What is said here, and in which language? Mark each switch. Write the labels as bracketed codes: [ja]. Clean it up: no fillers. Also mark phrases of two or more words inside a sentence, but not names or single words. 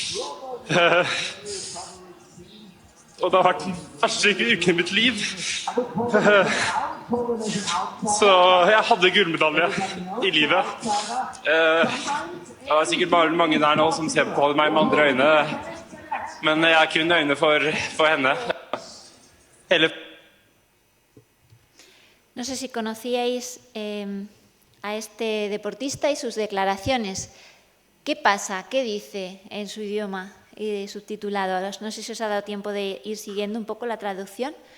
[no] Og det har vært den første uken i mitt liv. Så jeg hadde gullmedalje i livet. Det er sikkert bare mange der nå som ser på meg med andre øyne. Men jeg har kun øyne for henne. [es] No sé si conocíais a este deportista y sus declaraciones. ¿Qué pasa? ¿Qué dice en su idioma? Y subtitulado. No sé si os ha dado tiempo de ir siguiendo un poco la traducción.